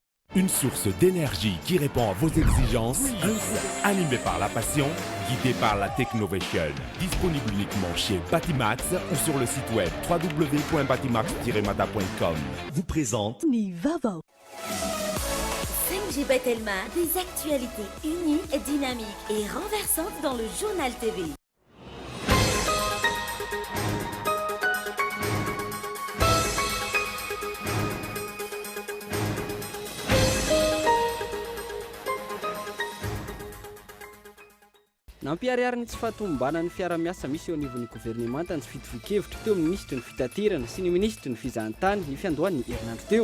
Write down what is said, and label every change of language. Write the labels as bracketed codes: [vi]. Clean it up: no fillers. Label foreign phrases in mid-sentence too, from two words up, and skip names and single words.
[fr] Une source d'énergie qui répond à vos exigences, un groupe animé par la passion, guidé par la technovation. Disponible uniquement chez Batimax ou sur le site web www.batimax-mata.com. Vous présente [mg] Vaovao. [fr] 5G Batelma, des actualités uniques, dynamiques et renversantes dans le journal TV. [mg] Nampiariariny tsy fahatombanan'ny fiara-miasa misy eo anivon'ny gouvernemanta ny fitovikevitra teo amin'ny ministra ny fitaterana sy ny ministra ny fizahantany ny fiandohan'ny herinandro teo.